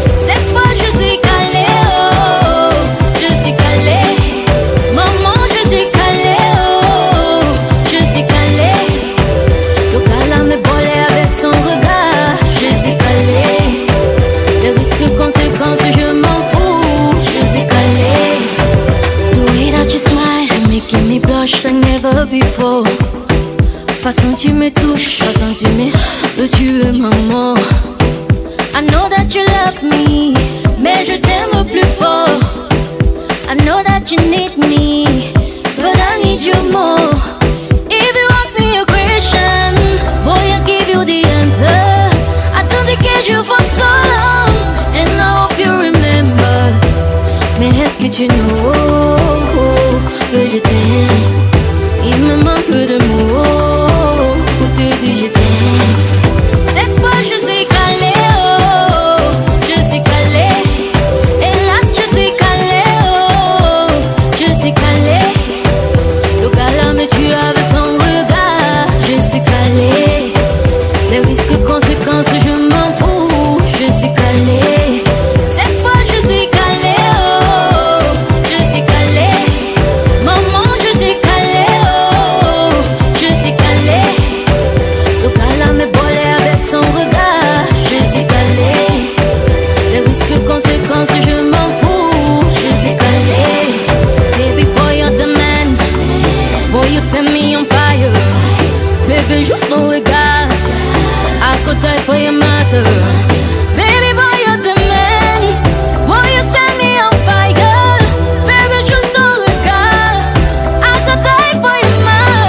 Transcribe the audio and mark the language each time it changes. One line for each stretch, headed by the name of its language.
French: Cette fois je suis calée, oh, je suis calée. Maman je suis calée, oh, je suis calée. Le gars me bolait avec son regard, je suis calée. Les risques, conséquences, je m'en fous, je suis calée.
English: The way that you smile, making me blush like never before.
French: Façon tu me touches, façon tu me tu es maman.
English: I know that you love me,
French: mais je t'aime plus fort.
English: I know that you need me, but I need you more. If you ask me a question, boy I give you the answer. I don't get you for so long, and I hope you remember.
French: Mais est-ce que tu
English: know
French: que je t'aime? Il me manque de mots pour te dire je t'aime. Cette fois je suis calée, oh, je suis calée. Hélas je suis calée, oh, je suis calée. Le gars me tue avec son regard, je suis calée. Les risques, conséquences, je m'en fous, je suis calée. Cette fois je suis calée, oh, je suis calée. Maman je suis calée, oh, je suis calée. Le gars me bolait avec son regard, je suis calée. Les risques, conséquences, je m'en fous, je suis calée.
English: Baby boy you're the man, boy you set me on fire. Baby
French: juste ton regard,
English: I could die for your matter. Baby boy you're the man, boy you set me on fire. Baby
French: juste ton regard,
English: I could die for your matter.